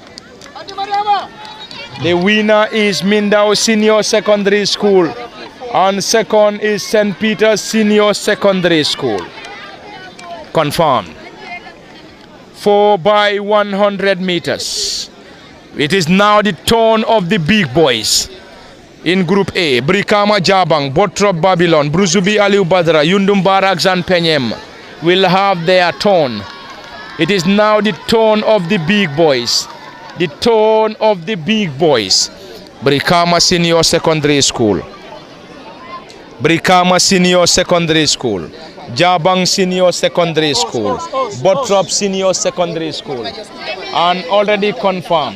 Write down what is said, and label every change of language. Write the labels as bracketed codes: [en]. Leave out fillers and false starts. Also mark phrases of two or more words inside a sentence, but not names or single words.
[en] The winner is Mindao Senior Secondary School, and second is St. Peter's Senior Secondary School. Confirmed. 4 by 100 meters. It is now the turn of the big boys. In Group A, Brikama Jabang, Bottrop Babylon, Brusubi Aliu Badra, Yundum Barracks and Penyem will have their turn. It is now the turn of the big boys. The turn of the big boys. Brikama Senior Secondary School, Brikama Senior Secondary School, Jabang Senior Secondary School, Bottrop Senior Secondary School, and already confirmed.